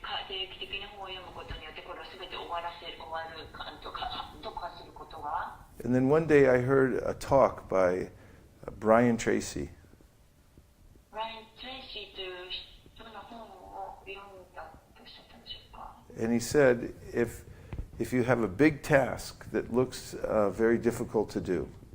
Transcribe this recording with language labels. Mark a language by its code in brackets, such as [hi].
[ja] 定期的に本を読むことによって、これをすべて終わるとか、読破することが。 [en] And then one day I heard a talk by Brian Tracy. [ja] ブライアン・トレイシーという人の本を読んだとおっしゃったんでしょうか。 [en] And he said, if you have a big task that looks very difficult to do,